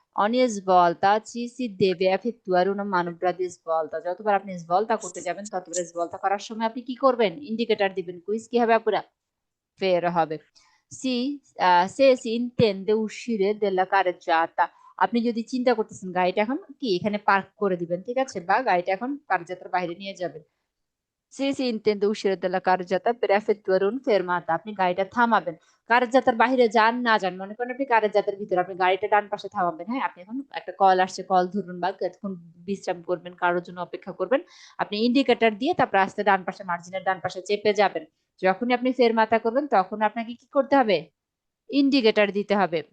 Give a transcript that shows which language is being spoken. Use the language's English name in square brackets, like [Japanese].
[Bangla] অনিয়স ভলতা [Italian] ci si deve effettuare una manovra di svolta, [Bangla] যতবার আপনি ভলতা করতে যাবেন ততবার ভলতা করার সময় আপনি কি করবেন? ইন্ডিকেটর দিবেন। কুইজ কি হবে আপুরা? ফের হবে। [Italian] সি সে সি ইন্টেন্ডে uscire della carreggiata, [Bangla] আপনি যদি চিন্তা করতেছেন গাড়িটা এখন কি এখানে পার্ক করে দিবেন, ঠিক আছে, বা গাড়িটা এখন কার্যযাত্রার বাইরে নিয়ে যাবেন। [Italian] সে সি ইন্টেন্ডে uscire dalla carreggiata per effettuare un fermata, [Bangla] আপনি গাড়িটা থামাবেন। কার্যযাত্রার বাইরে যান না যান, মনে করেন আপনি কার্যযাত্রার ভিতরে, আপনি গাড়িটা ডান পাশে থামাবেন, হ্যাঁ, আপনি এখন একটা কল আসছে, কল ধরুন বা এখন বিশ্রাম করবেন, কারোর জন্য অপেক্ষা করবেন, আপনি ইন্ডিকেটর দিয়ে তারপর আস্তে ডান পাশে মার্জিনের ডান পাশে চেপে যাবেন। যখনই আপনি ফেরমাতা করবেন তখন আপনাকে কি করতে হবে? ইন্ডিকেটর দিতে হবে।